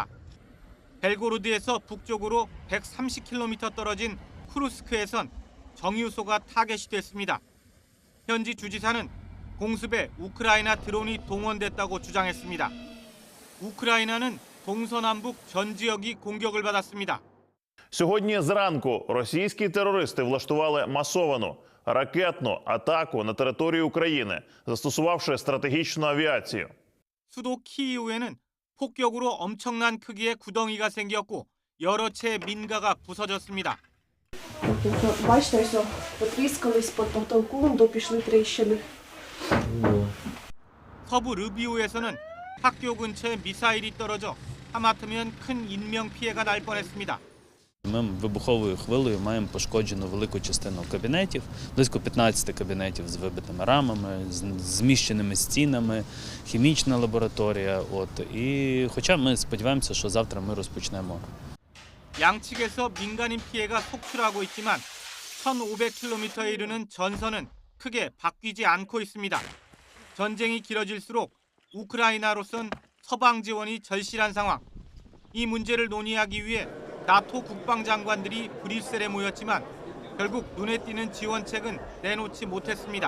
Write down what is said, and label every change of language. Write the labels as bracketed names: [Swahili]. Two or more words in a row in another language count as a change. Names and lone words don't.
[Korean] 벨고로드에서 북쪽으로 130km 떨어진 쿠르스크에선 정유소가 타겟이 됐습니다. 현지 주지사는 공습에 우크라이나 드론이 동원됐다고 주장했습니다. 우크라이나는 동서남북 전 지역이 공격을 받았습니다. [Ukrainian] Сьогодні зранку російські терористи влаштували масовану ракетну атаку на територію України, застосувавши стратегічну авіацію. [Korean] 수도 키이우에는 폭격으로 엄청난 크기의 구덩이가 생겼고 여러 채 민가가 부서졌습니다. [Ukrainian] Бачите, що потріскались під потолком, до пішли тріщини. [Korean] 서부 르비오에서는 학교 근처에 미사일이 떨어져 하마터면 큰 인명 피해가 날 뻔했습니다. [Ukrainian] Ми вибуховою хвилею маємо пошкоджену велику частину кабінетів, близько 15 кабінетів з вибитими рамами, з зміщеними стінами, хімічна лабораторія. І хоча ми сподіваємося, що завтра ми розпочнемо. [Korean] 양측에서 민간인 피해가 속출하고 있지만 1,500km에 이르는 전선은 크게 바뀌지 않고 있습니다. 전쟁이 길어질수록 우크라이나로선 서방 지원이 절실한 상황. 이 문제를 논의하기 위해 나토 국방장관들이 브뤼셀에 모였지만 결국 눈에 띄는 지원책은 내놓지 못했습니다.